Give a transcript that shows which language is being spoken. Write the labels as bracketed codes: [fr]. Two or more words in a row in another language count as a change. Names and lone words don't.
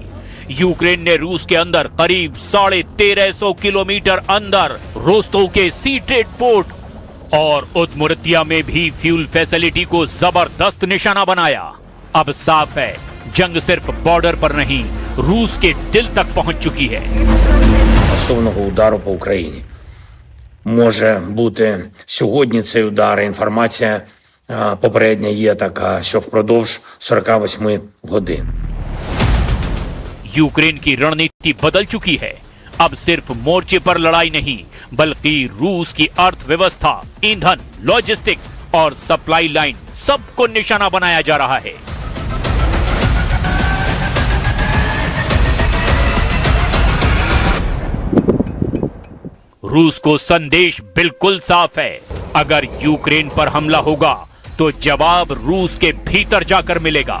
[hi] यूक्रेन ने रूस के अंदर करीब 1350 किलोमीटर अंदर रोस्तोव के [en] sea trade port [hi] और उदमुरतिया में भी [en] fuel facility [hi] को जबरदस्त निशाना बनाया। अब साफ है, जंग सिर्फ बॉर्डर पर नहीं, रूस के दिल तक पहुंच चुकी है। [uk] Масованого удару по Україні. Може бути сьогодні цей удар. Інформація попередня є така, що впродовж 48 годин. [hi] यूक्रेन की रणनीति बदल चुकी है। अब सिर्फ मोर्चे पर लड़ाई नहीं, बल्कि रूस की अर्थव्यवस्था, ईंधन, लॉजिस्टिक और [en] supply line [hi] सबको निशाना बनाया जा रहा है। रूस को संदेश बिल्कुल साफ है, अगर यूक्रेन पर हमला होगा तो जवाब रूस के भीतर जाकर मिलेगा।